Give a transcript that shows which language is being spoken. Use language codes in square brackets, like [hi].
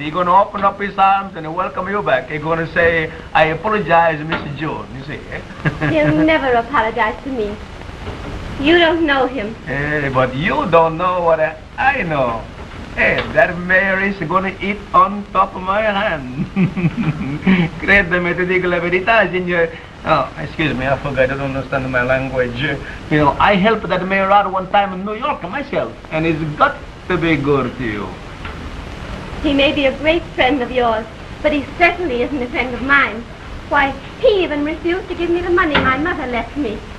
[en] He gonna open up his arms and welcome you back. He gonna say, I apologize, Mrs. June, you see. He'll never apologize to me. You don't know him. But you don't know what I know. Hey, that mayor is gonna eat on top of my hand. [it] Credeme, ti dico la verità, [en] signor. Oh, excuse me, I forgot, I don't understand my language. You know, I helped that mayor out one time in New York myself, and it's got to be good to you. He may be a great friend of yours, but he certainly isn't a friend of mine. Why, he even refused to give me the money my mother left me.